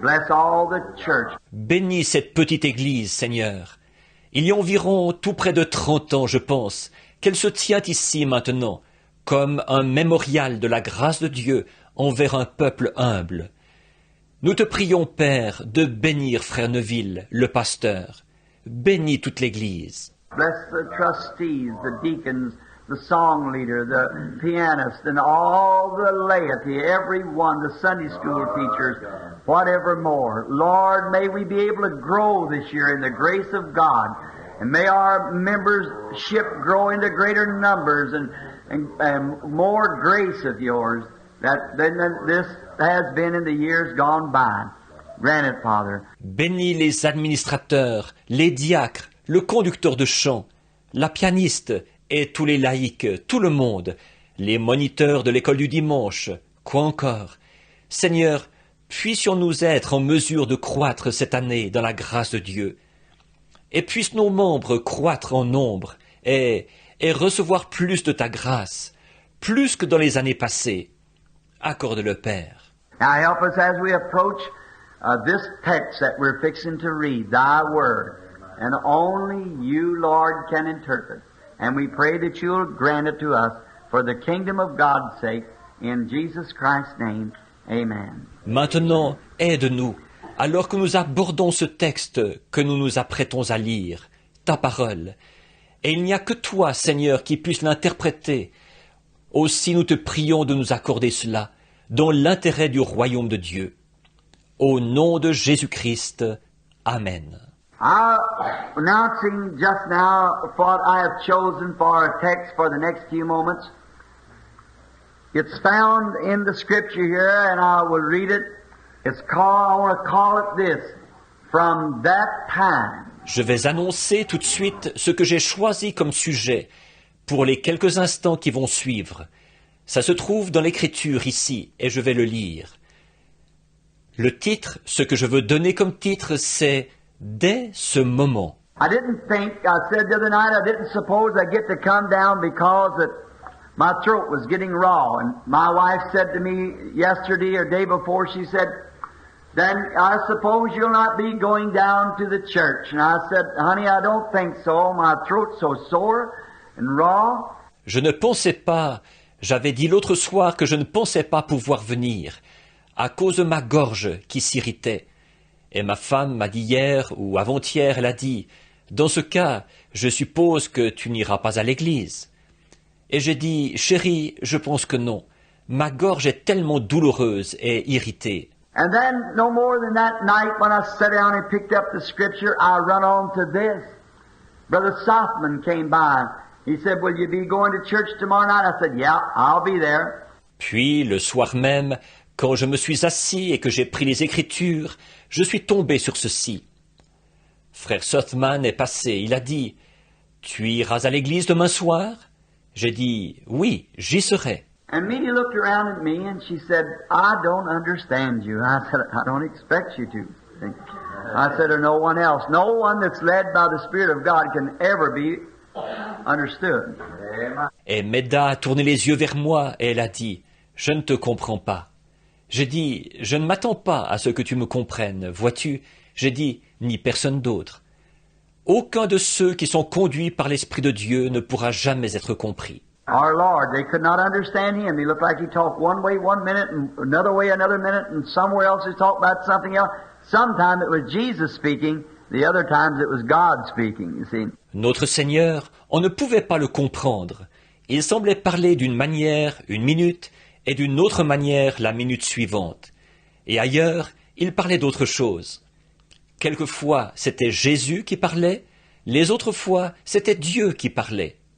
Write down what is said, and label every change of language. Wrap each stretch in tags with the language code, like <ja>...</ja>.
<en>Bless all the church.</en> <fr>Bénis cette petite église, Seigneur. Il y a environ tout près de 30 ans, je pense, qu'elle se tient ici maintenant, comme un mémorial de la grâce de Dieu envers un peuple humble. Nous te prions, Père, de bénir Frère Neville, le pasteur. Bénis toute l'Église.</fr> <en>Bless the trustees, the deacons, the song leader, the pianist, and all the laity, everyone, the Sunday school teachers, whatever more. Lord, may we be able to grow this year in the grace of God, and may our membership grow into greater numbers and more grace of yours than this has been in the years gone by. Grant it, Father.</en> <fr>Bénis les administrateurs, les diacres, le conducteur de chant, la pianiste et tous les laïcs, tout le monde, les moniteurs de l'école du dimanche, quoi encore. Seigneur, puissions-nous être en mesure de croître cette année dans la grâce de Dieu. Et puissent nos membres croître en nombre et recevoir plus de ta grâce, plus que dans les années passées. Accorde-le, Père.</fr> <en>Now help us as we approach this text that we're fixing to read, Thy Word. And only you, Lord, can interpret. And we pray that you'll grant it to us for the kingdom of God's sake. In Jesus Christ's name, amen.</en> <fr>Maintenant, aide-nous, alors que nous abordons ce texte que nous nous apprêtons à lire, ta parole. Et il n'y a que toi, Seigneur, qui puisse l'interpréter. Aussi nous te prions de nous accorder cela, dans l'intérêt du royaume de Dieu. Au nom de Jésus-Christ. Amen.</fr> <en>Announcing just now what I have chosen for a text for the next few moments. It's found in the scripture here, and I will read it. It's called, I want to call it this, from that time.</en> <fr>Je vais annoncer tout de suite ce que j'ai choisi comme sujet pour les quelques instants qui vont suivre. Ça se trouve dans l'écriture ici, et je vais le lire. Le titre, ce que je veux donner comme titre, c'est « Dès ce moment ».</fr> <en>I didn't think, I said the other night, I didn't suppose I'd get to come down because that my throat was getting raw. And my wife said to me yesterday or day before, she said, then I suppose you'll not be going down to the church. And I said, honey, I don't think so. My throat's so sore and raw.</en> <fr>Je ne pensais pas, j'avais dit l'autre soir que je ne pensais pas pouvoir venir, à cause de ma gorge qui s'irritait. Et ma femme m'a dit hier ou avant-hier, elle a dit, dans ce cas, je suppose que tu n'iras pas à l'église. Et j'ai dit, chérie, je pense que non. Ma gorge est tellement douloureuse et irritée.</fr> <en>And then, no more than that night, when I sat down and picked up the scripture, I run on to this. Brother Softman came by. He said, will you be going to church tomorrow night? I said, yeah, I'll be there.</en> <fr>Puis, le soir même, quand je me suis assis et que j'ai pris les Écritures, je suis tombé sur ceci. Frère Softman est passé, il a dit, « Tu iras à l'église demain soir ?» J'ai dit, « Oui, j'y serai. »</fr> <en>And Meaty looked around at me and she said, I don't understand you. I said, I don't expect you to. I said, or no one else. No one that's led by the Spirit of God can ever be understood.</en> <fr>Et Meda a tourné les yeux vers moi et elle a dit, « Je ne te comprends pas. » J'ai dit, « Je ne m'attends pas à ce que tu me comprennes, vois-tu ?» J'ai dit, « Ni personne d'autre. » Aucun de ceux qui sont conduits par l'Esprit de Dieu ne pourra jamais être compris.</fr> <en>Our Lord, they could not understand Him. He looked like He talked one way one minute and another way another minute and somewhere else He talked about something else. Sometimes it was Jesus speaking, the other times it was God speaking, you see.</en> <fr>Notre Seigneur, on ne pouvait pas le comprendre. Il semblait parler d'une manière une minute et d'une autre manière la minute suivante. Et ailleurs, il parlait d'autre chose. Quelquefois, c'était Jésus qui parlait, les autres fois, c'était Dieu qui parlait.</fr>